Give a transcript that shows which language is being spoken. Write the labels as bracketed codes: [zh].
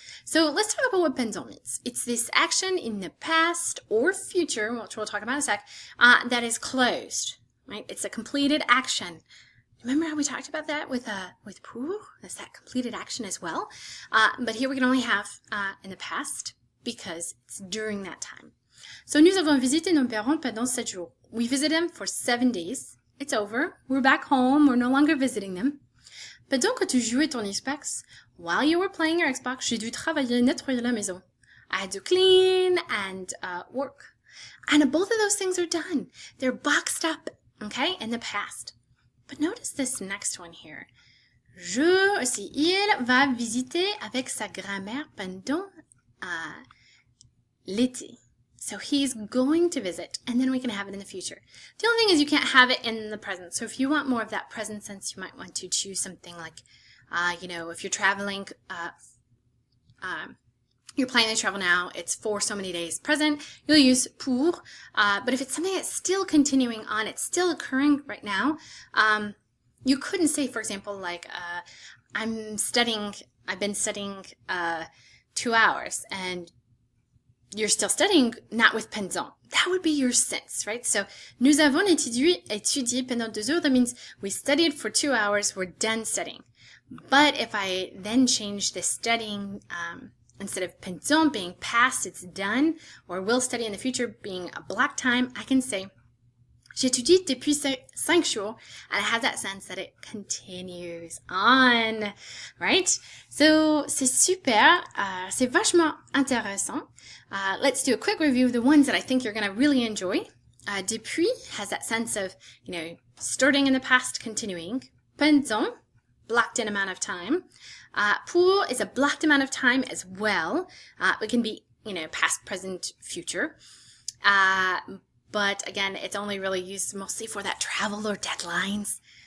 [en] So let's talk about what pendant means. It's this action in the past or future, which we'll talk about in a sec, that is closed, right? It's a completed action. Remember how we talked about that with pour? That's that completed action as well. But here we can only have in the past because it's during that time. [fr] So nous avons visité nos parents pendant 7 jours. [en] We visited them for 7 days. It's over. We're back home. We're no longer visiting them. [fr] Pendant que tu jouais ton Xbox, [en] while you were playing your Xbox, [fr] j'ai dû travailler, nettoyer la maison. [en] I had to clean and work. And both of those things are done. They're boxed up, okay, in the past. But notice this next one here. [fr] Il va visiter avec sa grand-mère pendant l'été. [en] So he's going to visit, and then we can have it in the future. The only thing is you can't have it in the present. So if you want more of that present sense, you might want to choose something like, if you're traveling, you're planning to travel now, it's for so many days present, you'll use pour. But if it's something that's still continuing on, it's still occurring right now, you couldn't say, for example, like, I'm studying I've been studying 2 hours, and you're still studying, not with pendant. That would be your sense, right? So, [fr] nous avons étudié pendant 2 heures. [en] That means we studied for 2 hours. We're done studying. But if I then change the studying, instead of pendant being past, it's done, or will study in the future being a block time, I can say, [fr] j'étudie depuis 5 jours, [en] and I have that sense that it continues on, right? [fr] So, c'est super, c'est vachement intéressant. [en] Let's do a quick review of the ones that I think you're going to really enjoy. Depuis has that sense of, starting in the past, continuing. Pendant, blocked in amount of time. Pour is a blocked amount of time as well. It can be, past, present, future. But again, it's only really used mostly for that travel or deadlines.